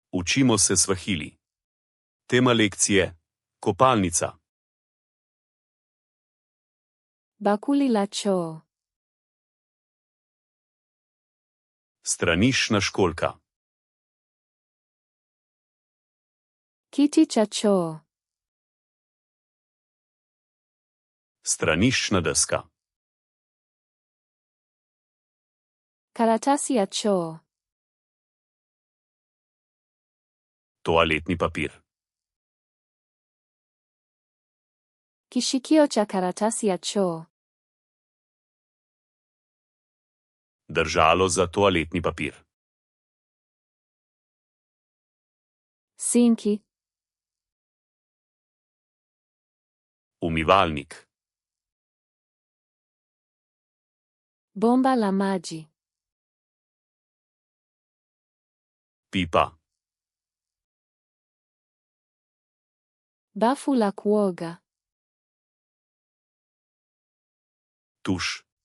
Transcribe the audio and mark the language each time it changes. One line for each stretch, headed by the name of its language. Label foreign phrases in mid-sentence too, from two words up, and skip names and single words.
Slovenian: Učimo se svahili. Tema lekcije: kopalnica.
Swahili: Bakuli la choo.
Slovenian: Straniščna školjka.
Swahili: Kiti cha choo.
Slovenian: Straniščna deska.
Swahili: Karatasi ya choo.
Slovenian: Toaletni papir.
Swahili: Kishikio cha karatasi ya choo.
Slovenian: Držalo za toaletni papir.
Swahili: Sinki.
Slovenian: Umivalnik.
Swahili: Bomba la maji.
Slovenian: Pipa.
Swahili: Bafu la kuoga.
Slovenian: Tuš.